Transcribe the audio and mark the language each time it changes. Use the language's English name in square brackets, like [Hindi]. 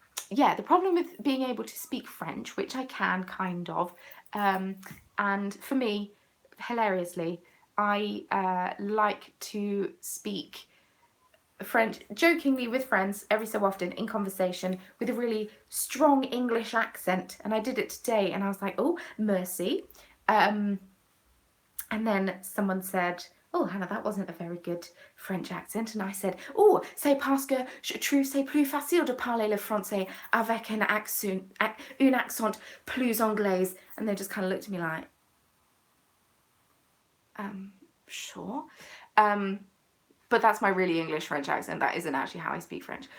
[English] Yeah, the problem with being able to speak French, which I can kind of, and for me, hilariously, I like to speak French jokingly with friends every so often in conversation with a really strong English accent, and I did it today, and I was like, oh, merci. And then someone said, oh, Hannah, that wasn't a very good French accent. And I said, oh, [French] c'est parce que je trouve c'est plus facile de parler le français avec un accent plus anglais. [English] And they just kind of looked at me like, sure. But that's my really English French accent. That isn't actually how I speak French.